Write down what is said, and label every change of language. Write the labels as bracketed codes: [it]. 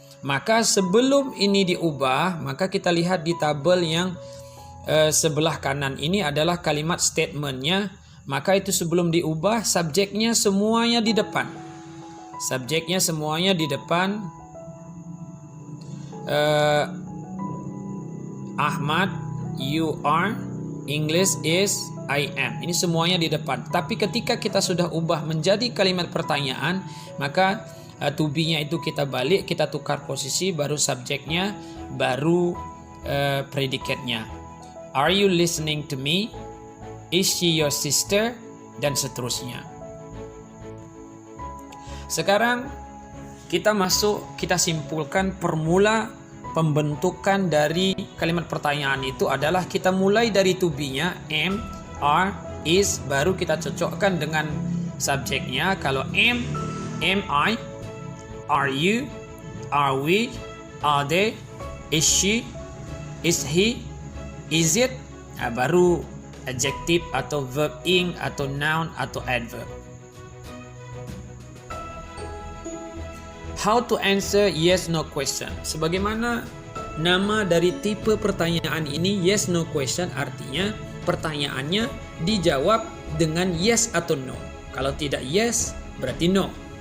[id] Maka sebelum ini diubah, maka kita lihat di tabel yang sebelah kanan ini adalah kalimat statementnya. Maka itu sebelum diubah, subjeknya semuanya di depan. Subjeknya semuanya di depan. [en] Ahmad, you are, English is, I am. [id] Ini semuanya di depan. Tapi ketika kita sudah ubah menjadi kalimat pertanyaan, maka to be-nya itu kita balik, kita tukar posisi, baru subjeknya, baru predikatnya. [en] Are you listening to me? Is she your sister? [id] Dan seterusnya. Sekarang kita simpulkan formula pembentukan dari kalimat pertanyaan itu adalah kita mulai dari to be-nya, am, are, is, baru kita cocokkan dengan subjeknya. Kalau [en] am I, are you, are we, are they, is she, is he, is it, [id] baru adjective atau verb ing atau noun atau adverb. [en] How to answer yes no question. [id] Sebagaimana nama dari tipe pertanyaan ini, yes no question, artinya pertanyaannya dijawab dengan yes atau no. Kalau tidak yes, berarti no.